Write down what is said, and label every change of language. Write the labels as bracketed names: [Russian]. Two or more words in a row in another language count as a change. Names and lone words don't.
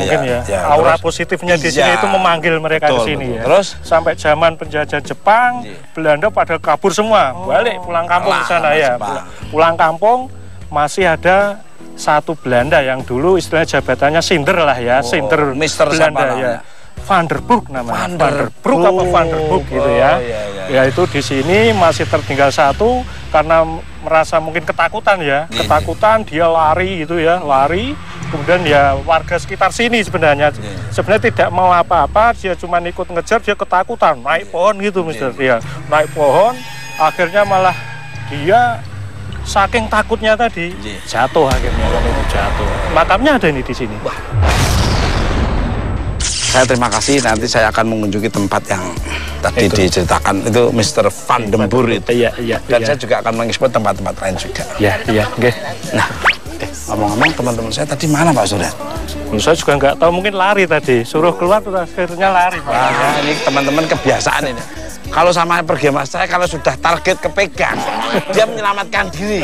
[Indonesian] Aura positifnya di sini itu memanggil mereka ke sini ya. Terus sampai zaman penjajahan Jepang, Belanda pada kabur semua, balik pulang kampung ke sana ya. Pulang kampung masih ada satu Belanda yang dulu istilahnya jabatannya Sinder lah ya, Sinder Belanda ya. Van der Broek namanya. Van der Broek gitu ya. Ya itu di sini masih tertinggal satu karena merasa mungkin ketakutan ya. Ketakutan dia lari gitu ya, lari. Kemudian ya warga sekitar sini sebenarnya tidak mau apa-apa, dia cuma ikut ngejar, dia ketakutan, naik pohon gitu Mister. Ya, naik pohon, akhirnya malah dia saking takutnya tadi jatuh akhirnya jatuh. Makamnya ada ini di sini. Saya terima kasih, nanti saya akan mengunjungi tempat yang tadi diceritakan itu Mr. Van den Broek itu. Dan saya juga akan mengeksplor tempat-tempat lain juga. Oke. Nah, ngomong-ngomong teman-teman saya tadi mana Pak Surya? Saya juga nggak tahu, mungkin lari tadi. Suruh keluar terus akhirnya lari. Wah, ini teman-teman kebiasaan ini. Kalau sama pergi mas saya, kalau sudah target kepegang, dia menyelamatkan diri.